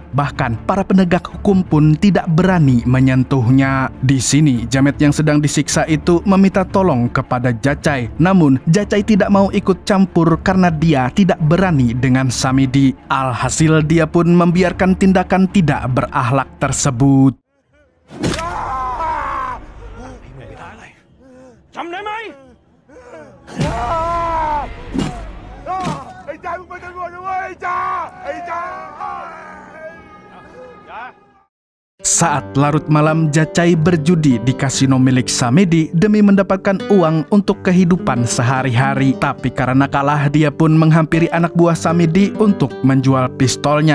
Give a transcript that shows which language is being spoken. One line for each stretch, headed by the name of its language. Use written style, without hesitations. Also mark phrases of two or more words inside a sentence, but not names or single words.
Indonesian: Bahkan para penegak hukum pun tidak berani menyentuhnya. Di sini, Jamet yang sedang disiksa itu meminta tolong kepada Jacai. Namun, Jacai tidak mau ikut campur karena dia tidak berani dengan Samidi. Alhasil, dia pun membiarkan tindakan tidak berakhlak tersebut.
Thai: จำได้ไหมไอ้จ่ามึงเป็นตำรวจนะเว้ยไอ้จ่า
Indonesian: Saat larut malam, Jacai berjudi di kasino milik Samedi demi mendapatkan uang untuk kehidupan sehari-hari. Tapi karena kalah, dia pun menghampiri anak buah Samedi untuk menjual pistolnya.